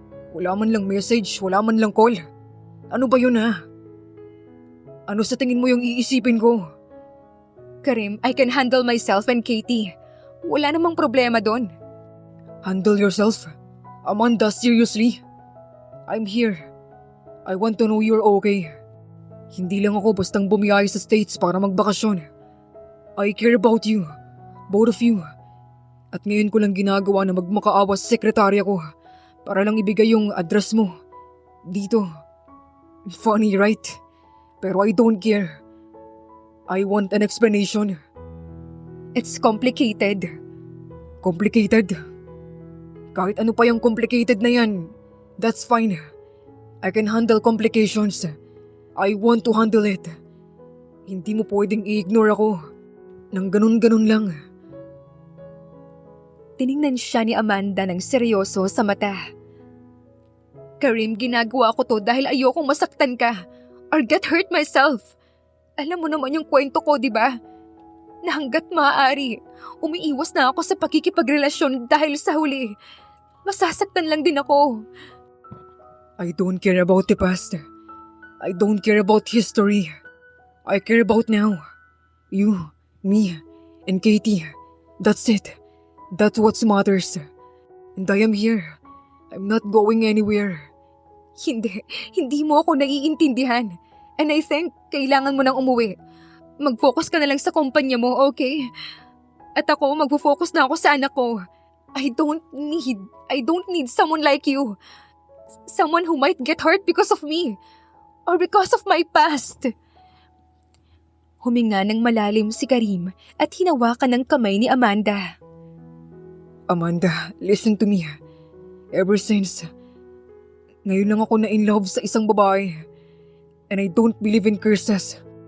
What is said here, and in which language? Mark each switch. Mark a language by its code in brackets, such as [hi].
[tl] Wala man lang message, wala man lang call. Ano ba yun Ano sa tingin mo yung iisipin ko? [en] Karim, I can handle myself and Katie. [tl] Wala namang problema doon. [en] Handle yourself? Amanda, seriously? I'm here. I want to know you're okay. [tl] Hindi lang ako bastang bumiyahe sa States para magbakasyon. [en] I care about you. Both of you. [tl] At ngayon ko lang ginagawa na magmakaawa sa sekretarya ko para lang ibigay yung address mo. Dito. [en] Funny, right? [tl] Pero [en] I don't care. I want an explanation. It's complicated. [tl] Complicated? Kahit ano pa yung complicated na yan, [en] that's fine. I can handle complications. I want to handle it. [tl] Hindi mo pwedeng i-ignore ako. Nang ganun-ganun lang. Tiningnan siya ni Amanda ng seryoso sa mata. Karim, ginagawa ko to dahil ayokong masaktan ka or [en] get hurt myself. [tl] Alam mo naman yung kwento ko, di ba? Na hanggat maaari, umiiwas na ako sa pakikipagrelasyon dahil sa huli. Masasaktan lang din ako. [en] I don't care about the past. I don't care about history. I care about now. You, me, and Katie. That's it. That's what matters. And I am here. I'm not going anywhere. [tl] Hindi mo ako naiintindihan. [en] And I think [tl] kailangan mo nang umuwi. Mag-focus ka na lang sa kumpanya mo, okay? At ako, mag-focus na ako sa anak ko. [en] I don't need someone like you. Someone who might get hurt because of me. Or because of my past. [tl] Huminga ng malalim si Karim at hinawakan ng kamay ni Amanda. [en] Amanda, listen to me. Ever since, [tl] ngayon lang ako na in love sa isang babae. [en] And I don't believe in curses.